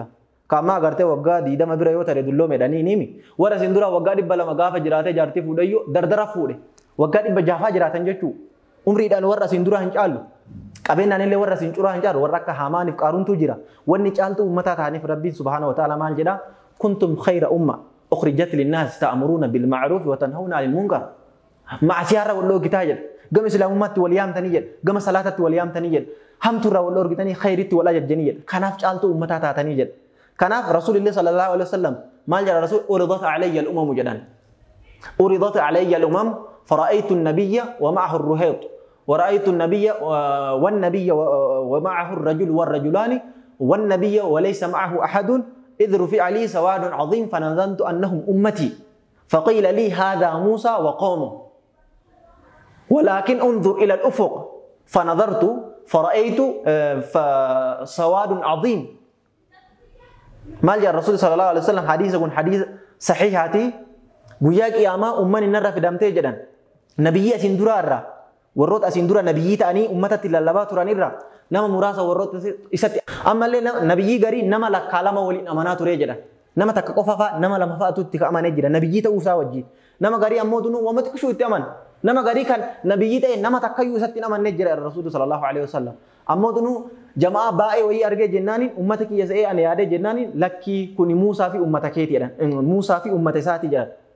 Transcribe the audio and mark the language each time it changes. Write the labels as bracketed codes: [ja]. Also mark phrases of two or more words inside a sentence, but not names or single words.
[om] Kaamaa agartee waggaa 20 bira yoo ta'e dulloo medhanii nimi. Warra asiin dura waggaa 200 gaafa jiraatee jaartii fuudhayyoo dardara fuudhe. Waggaa 600 jiraatan jechuu. Umriidhaan warra asiin dura hin caalu. Qabeenyaan illee warra asiin curaa hin caalu warra akka Haamaaniif Qaaruuntu jira. Wanni caaltuu uummataa ta'aniif Rabbiin [ar] سبحانه وتعالى [om] maal jedha? [ar] كنتم خير أمة أخرجت للناس تأمرون بالمعروف وتنهون عن المنكر. [om] Maasiyaarra wal loogitaa jedha. Gama islaamummaatti wal yaamtanii jedha. Gama salaatatti wal yaamtanii jedha. Hamtuurra wal lorgitanii khayritti wal ajajjanii jedha. Kanaaf caaltuu uummataa taatanii jedha. Kanaaf Rasuulillah [ar] صلى الله عليه وسلم [om] maal jedha Rasuul [ar] عرضت علي الأمم [om] jedhan. [ar] عرضت علي الأمم فرأيت النبي ومعه الرهيط ورأيت النبي والنبي ومعه الرجل والرجلان والنبي وليس معه أحد إذ رفع لي سواد عظيم فنظنت أنهم أمتي فقيل لي هذا موسى وقومه ولكن انظر إلى الأفق فنظرت فرأيت سواد عظيم [om] maal jaa rasuulli [ar] صلى الله عليه وسلم [om] hadiisa kun hadiisa sahihaati guyyaa qiyaamaa ummanni narra fidamtee jedhan nabiyyi asin dura irraa warroota asin dura nabiyyi ta'anii ummatatti lallabaa turan irraa nama muraasa warroota isatti ammallee nabiyyi garii nama lakkaa lama waliin amanaa turee jedhan nama takka qofa fa'a nama lama fa'atu itti amanee jira nabiyyi ta'uu isaa wajjin nama garii ammoo dunuu wamatti kushuu itti aman nama garii kan nabiyyi ta'e nama takkayyuu isatti amannee jira rasuulli [ar] صلى الله عليه وسلم [om] ammoo dunuu jamaa baay'ee wayii argee jennaaniin ummata kiyya sa'ee ani yaadee jennaaniin lakkii kuni Muusaa fi ummata keeti jedhan Muusaa fi ummata isaati jedhan